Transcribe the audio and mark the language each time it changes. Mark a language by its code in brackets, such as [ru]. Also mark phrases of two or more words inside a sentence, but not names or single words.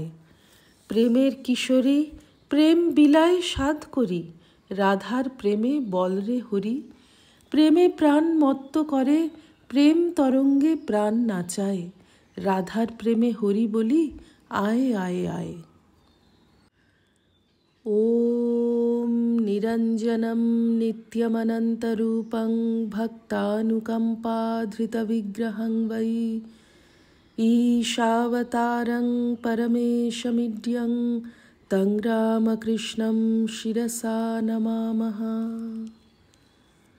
[bn] প্রেমের কিশোরী প্রেম বিলায় সাধ করি, রাধার প্রেমে বল রে হরি। প্রেমে প্রাণ মত্ত করে, প্রেম তরঙ্গে প্রাণ নাচায়। রাধার প্রেমে হরি বলি, আয় আয় আয়। [sa] ॐ निरञ्जनं नित्यमनन्तरूपं भक्तानुकम्पाधृतविग्रहं वै ईशावतारं परमेशमिड्यं तं रामकृष्णं शिरसा नमामः।